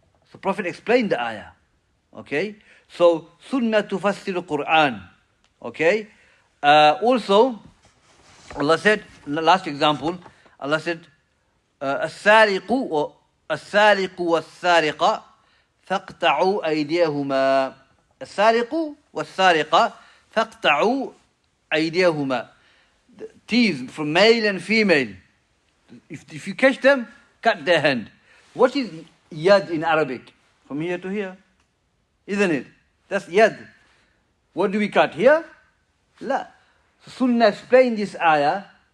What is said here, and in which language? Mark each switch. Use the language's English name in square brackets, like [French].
[English] So Prophet explained the ayah. Okay? So, sunnah tufassir Quran. Okay? Also, Allah said, last example, Allah said, [Arabic] السارق والسارقة فاقطعوا أيديهما. السارق والسارقة فاقطعوا أيديهما. [English] Thieves from male and female. If you catch them, cut their hand. What is yad in Arabic? From here to here. Isn't it? That's yad. What do we cut? Here? La. So Sunnah explained this ayah.